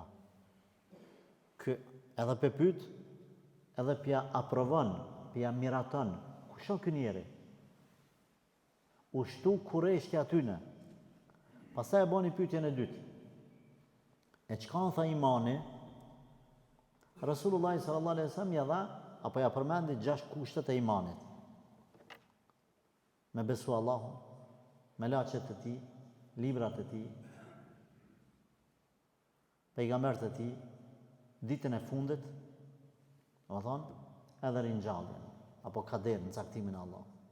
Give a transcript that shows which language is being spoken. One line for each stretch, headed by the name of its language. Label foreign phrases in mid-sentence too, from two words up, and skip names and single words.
Albanian: Ky edhe pe pyet, edhe pja aprovon, pja miraton. Kush është ky njeri? U shtu kurreshti atyne. Pastaj e bani pyetjen e dytë. E çka tha imani?
Arabic: رسول الله صلى الله عليه وسلم
Albanian: ja dha apo ja përmendi 6 kushtet e imanit. Me besu Allahun, me laqet e tij, librat e tij, pejgambert e tij, ditën e fundit, do thonë, edhe ringjalljen, apo kaderin, caktimin e Allahut.